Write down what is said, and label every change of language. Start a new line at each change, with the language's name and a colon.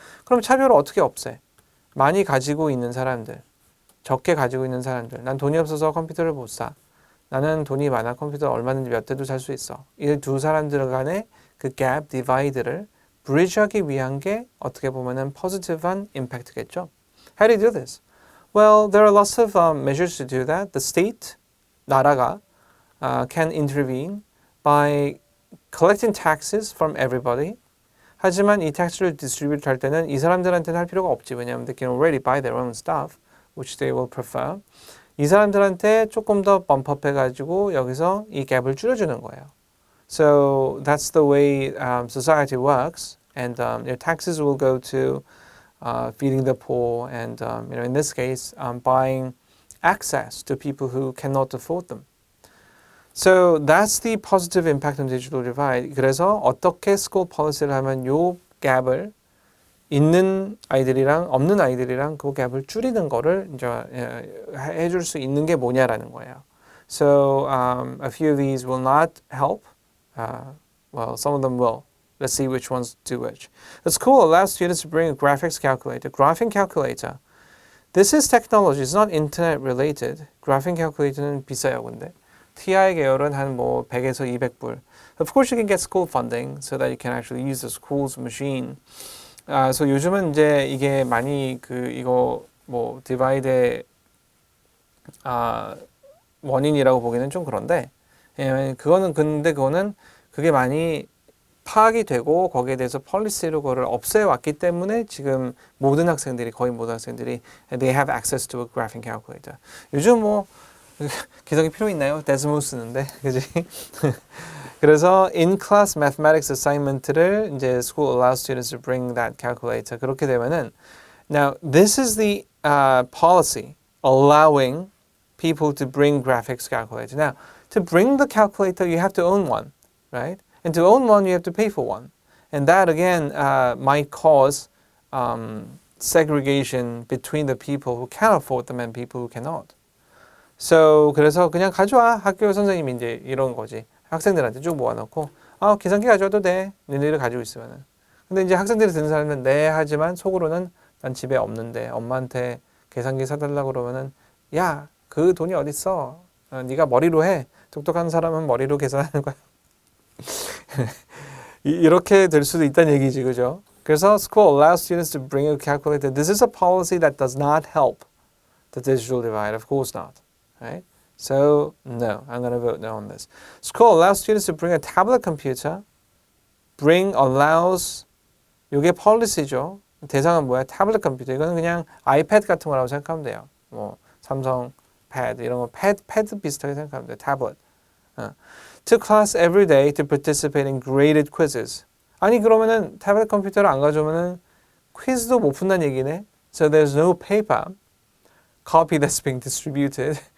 Korean: 그럼 차별을 어떻게 없애? 많이 가지고 있는 사람들, 적게 가지고 있는 사람들. 난 돈이 없어서 컴퓨터를 못 사. 나는 돈이 많아 컴퓨터 얼마든지 몇 대도 살 수 있어. 이 두 사람들 간의 그 gap, divide를 bridge하기 위한 게 어떻게 보면은 positive한 impact겠죠?
English: How do you do this? Well, there are lots of measures to do that. The state,
Korean: 나라가
English: can intervene by collecting taxes from everybody.
Korean: 하지만 이 tax를 distribute 할 때는 이 사람들한테는 할 필요가 없지. 왜냐하면
English: they can already buy their own stuff, which they will prefer.
Korean: 이 사람들한테 조금 더 범퍼해가지고 여기서 이 갭을 줄여주는 거예요.
English: So that's the way society works, and your taxes will go to feeding the poor, and in this case, buying access to people who cannot afford them. So that's the positive impact on digital divide.
Korean: 그래서 어떻게 school policy를 하면 요 갭을 있는 아이들이랑 없는 아이들이랑 그 갭을 줄이는 거를 이제 해줄 수 있는 게 뭐냐라는 거예요.
English: So a few of these will not help. Well, some of them will. Let's see which ones do which. The school allows students to bring a graphics calculator. Graphing calculator. This is technology. It's not internet related.
Korean: Graphing calculator는 비싸요, 근데. TI 계열은 한 뭐 100에서 200불.
English: Of course, you can get school funding so that you can actually use the school's machine.
Korean: So 요즘은 이제 이게 많이 이거 뭐 디바이드의 원인이라고 보기는 좀 그런데, 그거는 그게 많이 파악이 되고 거기에 대해서 폴리시로 그거를 없애왔기 때문에 지금 거의 모든 학생들이
English: they have access to a graphing calculator.
Korean: 요즘 뭐 기성이 필요 있나요? 데스모 쓰는데, 그지? 그래서
English: in-class mathematics assignment를
Korean: 이제
English: school allows students to bring that calculator.
Korean: 그렇게 되면은
English: now this is the policy allowing people to bring graphics calculator. Now to bring the calculator, you have to own one, right? And to own one, you have to pay for one. And that again might cause segregation between the people who can afford them and people who cannot.
Korean: So 그래서 그냥 가져와. 학교 선생님이 이제 이런 거지. 학생들한테 쭉 모아놓고 계산기 가져와도 돼. 너희들 가지고 있으면은. 근데 이제 학생들이 듣는 사람은 네 하지만 속으로는 난 집에 없는데 엄마한테 계산기 사달라고 그러면은 야, 그 돈이 어딨어? 네가 머리로 해. 똑똑한 사람은 머리로 계산하는 거야. 이렇게 될 수도 있다는 얘기지, 그죠? 그래서
English: school allows students to bring a calculator. This is a policy that does not help the digital divide. Of course not, right? So no, I'm going to vote no on this. School allows students to bring a tablet computer. Bring allows
Korean: 이게 policy죠. 대상은 뭐야? 태블릿 컴퓨터. 이거는 그냥 아이패드 같은 거라고 생각하면 돼요. 뭐 삼성 패드 이런 거 패드 비슷하게 생각하면 돼요. 태블릿.
English: To class every day to participate in graded quizzes.
Korean: 아니 그러면은 태블릿 컴퓨터를 안 가져오면은 퀴즈도 못 푼다는 얘기네.
English: So there's no paper copy that's being distributed.